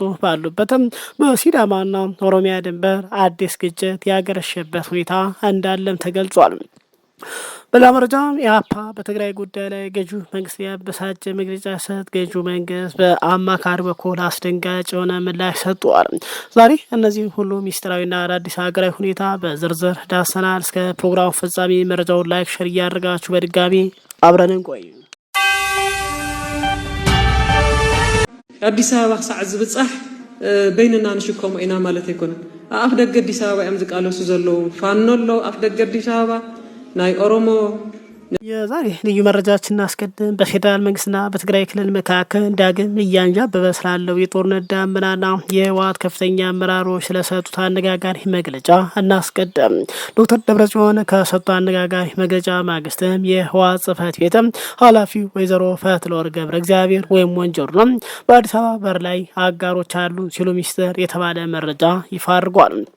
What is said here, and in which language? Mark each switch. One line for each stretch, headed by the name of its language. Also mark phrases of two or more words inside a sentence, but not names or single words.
Amharic: ባሉበትም በሲዳማና ኦሮሚያ ድንበር አዲስ ግጭት ያገረሸበት ሁኔታ እንዳለም ተገልጿል። በሌላ መረጃ ኢህአፓ በትግራይ ጉዳይ ላይ ገዢው መንግስት ያበሳጨ መግለጫ ሰጥ፣ ገዢው መንግስት በአማካሪ በኩል አስደንጋጭ የሆነ ምላሽ ሰጥቷል። ዛሬ እነዚህ ሁሉ ሚስጥራዊና አዳዲስ ሀገራዊ ሁኔታ በዝርዝር ዳሰናል። እስከ ፕሮግራሙ ፍጻሜ መረጃውን ላይክ፣ ሸር እያደረጋችሁ በድጋሚ አብረን እንቆይ።
Tigrinya: አዲስ አበባ ክሳዕ ዝብጻሕ በይንና ንሽከሙ ኢና ማለት አይኮነን። አፍ ደገ አዲስ አበባ እዮም ዝቃለሱ ዘለው ፋኖ አለው አፍ ደገ አዲስ አበባ ናይ ኦሮሞ
Amharic: የዛሬ ልዩ መረጃችን እናስቀድም። በፌዴራል መንግስትና በትግራይ ክልል መካከል ዳግም እያንዣበበ ስላለው የጦርነት ዳመናና የህወሓት ከፍተኛ አመራሮች ስለሰጡት አነጋጋሪ መግለጫ እናስቀድም። ዶክተር ደብረጽዮን ከሰጡት አነጋጋሪ መግለጫ ማግስትም የህወሓት ጽህፈት ቤት ኃላፊው ወይዘሮ ፈትለወርቅ ገብረ እግዚአብሔር ወይም ወንጀሉ ነው በአዲስ አበባ በር ላይ አጋሮች አሉ ሲሉ ሚስጥር የተባለ መረጃ ይፋ አድርጓል።